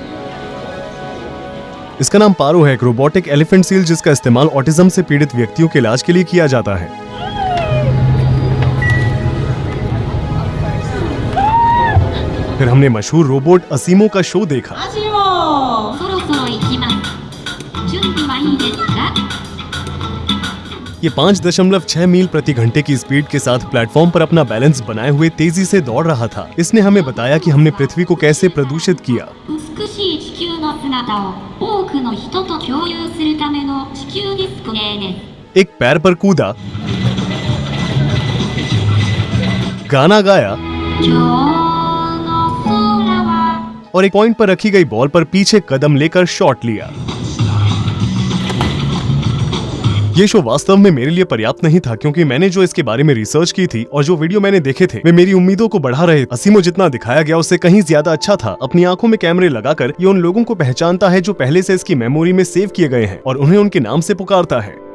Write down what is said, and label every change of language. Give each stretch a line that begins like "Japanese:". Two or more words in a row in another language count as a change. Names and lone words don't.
Hindi: इसका नाम पारो है, एक
English: robotic elephant seal
Hindi: जिसका इस्तेमाल ऑटिज्म से पीड़ित व्यक्तियों के इलाज के लिए किया जाता है। फिर हमने मशहूर रोबोट असीमो का शो देखा।
Japanese: そろそろ行きます。準備はいいですか？
Hindi: ये 5.6 मील प्रति घंटे की स्पीड के साथ प्लेटफॉर्म पर अपना बैलेंस बनाए हुए तेजी से दौड़ रहा था। इसने हमें बताया कि हमने पृथ्वी को कैसे प्रदूषित किया।
Japanese: 美しい地球の姿を多くの人と共有するための地球ディスプレイです。
Hindi: एक पैर पर कूदा, गाना गाया
Japanese: 今日の空は
Hindi: और एक पॉइंट पर रखी गई बॉल पर पीछे कदम लेकर शॉट लिया। ये शो वास्तव में मेरे लिए पर्याप्त नहीं था, क्योंकि मैंने जो इसके बारे में रिसर्च की थी और जो वीडियो मैंने देखे थे वे मेरी उम्मीदों को बढ़ा रहे। असीमो जितना दिखाया गया उससे कहीं ज्यादा अच्छा था। अपनी आंखों में कैमरे लगाकर ये उन लोगों को पहचानता है जो पहले से इसकी मेमोरी में सेव किए गए हैं और उन्हें उनके नाम से पुकारता है।